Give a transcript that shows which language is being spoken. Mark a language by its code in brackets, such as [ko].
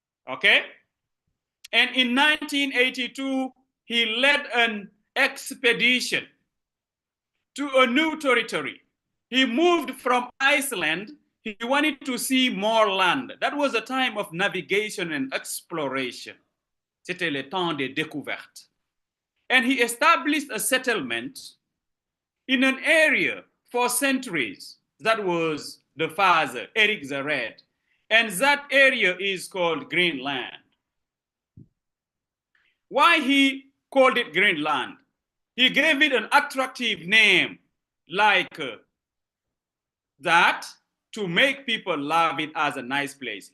[en] Okay? And in 1982, he led an expedition to a new territory. He moved from Iceland. He wanted to see more land. That was a time of navigation and exploration. [fr] C'était le temps de découverte. [en] And he established a settlement in an area for centuries. That was the father, Erik the Red. And that area is called Greenland. Why he called it Greenland? He gave it an attractive name like that to make people love it as a nice place.